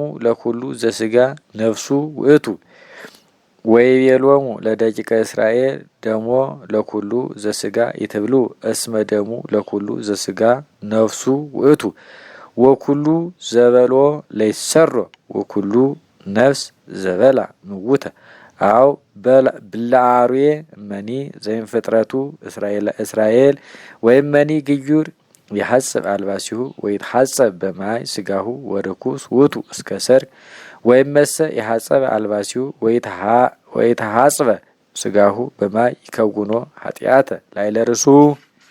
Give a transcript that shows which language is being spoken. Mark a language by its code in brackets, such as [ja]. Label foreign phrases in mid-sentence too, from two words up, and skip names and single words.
[gez] ለኩሉ ዘስጋ ነፍሱ ውእቱ ወይቤሎሙ ለደቂቀ እስራኤል ደሞ ለኩሉ ዘስጋ ይትብሉ እስመ ደሙ ለኩሉ ዘስጋ ነፍሱ ውእቱ ወኩሉ ዘበሎ ለይሰሮ ወኩሉ ነፍስ ዘበላ ምውተ አው ብለአርዌ መኒ ዘይንፍጥረቱ እስራኤል ወይም መኒ ግዩር የሐጽብ አልባሲሁ ወይትሐጸብ በማይ ስጋሁ ወርኩስ ውእቱ እስከ ሰርክ ወይም መሰ የሐጸበ አልባሲሁ ወይትሐጽበ ስጋሁ በማይ ይከውኖ ኃጢአተ ላዕለ ርእሱ